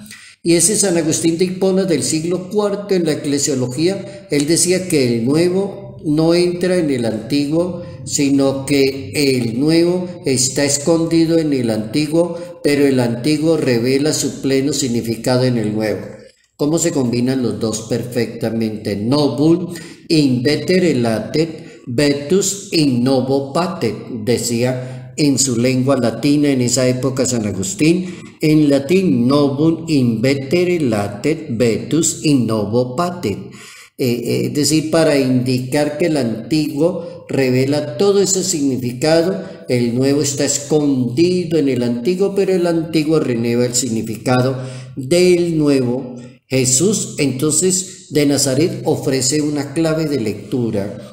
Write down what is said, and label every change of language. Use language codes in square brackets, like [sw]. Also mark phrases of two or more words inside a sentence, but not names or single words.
[es] Y ese San Agustín de Hipona del siglo IV en la eclesiología, él decía que el Nuevo no entra en el Antiguo, sino que el Nuevo está escondido en el Antiguo, pero el Antiguo revela su pleno significado en el Nuevo. ¿Cómo se combinan los dos perfectamente? [la] Novum in vetere latet, vetus in novo patet, [es] decía en su lengua latina en esa época San Agustín. En latín, [la] novum in vetere latet, vetus in novo patet. [es] es decir, para indicar que el antiguo revela todo ese significado, el nuevo está escondido en el antiguo, pero el antiguo renueva el significado del nuevo. Jesús entonces de Nazaret ofrece una clave de lectura.